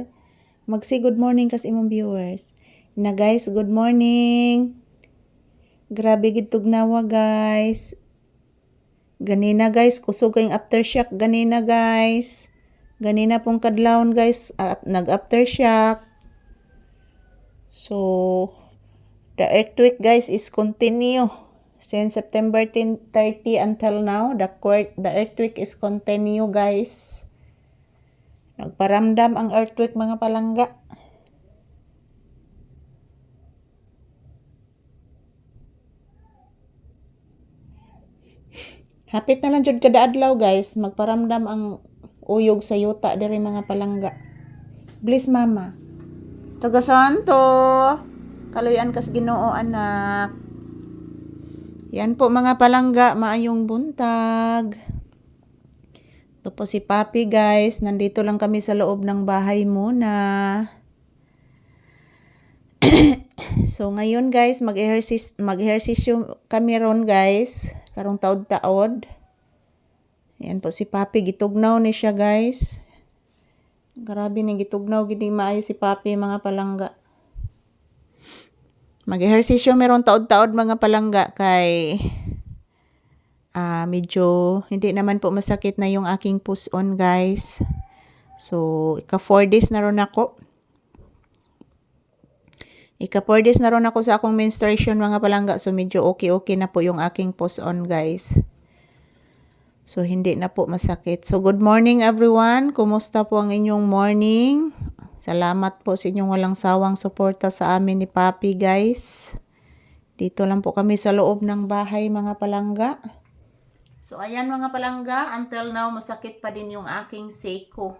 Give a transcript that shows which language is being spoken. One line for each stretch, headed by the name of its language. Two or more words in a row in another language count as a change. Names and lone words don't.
Cebuano: Magsi
English: good morning
Cebuano: kas imong viewers. Na guys,
English: good morning.
Cebuano: Grabe gid tugnawa guys. Ganina guys, kusog kayong aftershock ganina guys. Ganina pong kadlawon guys, nag-aftershock.
English: So, the earthquake guys is continue. Since September 30 until now, the earthquake is continue guys.
Cebuano: Nagparamdam ang earthquake mga palangga. Hapit na lang jud kada adlaw guys, magparamdam ang uyog sa yuta diri mga palangga. Bless mama. Taga Santo. Kaluyan kas Ginoo anak.
Filipino: Yan po
Cebuano: mga palangga, maayong buntag.
Filipino: Ito po si Papi guys, nandito lang kami sa loob ng bahay muna. So ngayon guys,
Cebuano: mag-ehersisyo kami ron guys. Karong taod-taod.
Filipino: Yan po
Cebuano: si Papi, gitugnaw ni siya guys. Grabe ni gitugnaw, gini maayo si Papi mga palangga.
Filipino: Mag-ehersisyo meron taod-taod mga palangga kay medyo hindi naman po masakit na yung aking puson guys.
Cebuano: So, ika 4 days na ron ako. Ika 4 days na ron ako sa akong menstruation mga palangga.
Filipino: So, medyo okay na po yung aking puson guys. So, hindi na po masakit.
English: So, good morning everyone.
Filipino: Kumusta po ang inyong morning? Salamat po sa inyong walang sawang suporta sa amin ni Papi guys. Dito lang po kami sa loob ng bahay mga palangga. So, ayan mga palangga.
English: Until now,
Filipino: masakit pa din yung aking seko.